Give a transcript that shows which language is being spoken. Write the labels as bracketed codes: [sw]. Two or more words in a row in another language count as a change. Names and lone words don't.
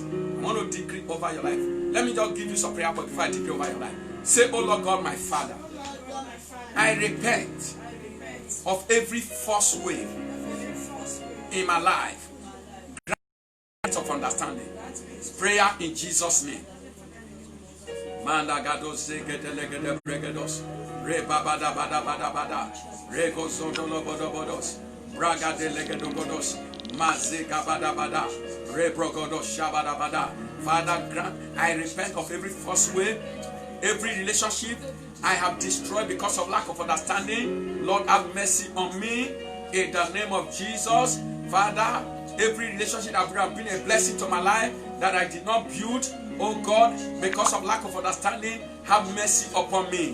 [en] I want to decree over your life. Let me just give you some prayer before I decree over your life. Say, oh Lord God, my Father, I repent of every false way in my life. Grant of understanding. Prayer in Jesus' name. Manda gados zegedelegede bregedos. Re babada bada bada bada. Re gozodolo bodo bodos. Braga delegedo bodos. Mazega bada bada. Re brogodos shabada bada. Father, grant, I repent of every false way, every relationship I have destroyed because of lack of understanding. Lord, have mercy on me in the name of Jesus. Father, every relationship that would have been a blessing to my life that I did not build, oh God, because of lack of understanding, have mercy upon me.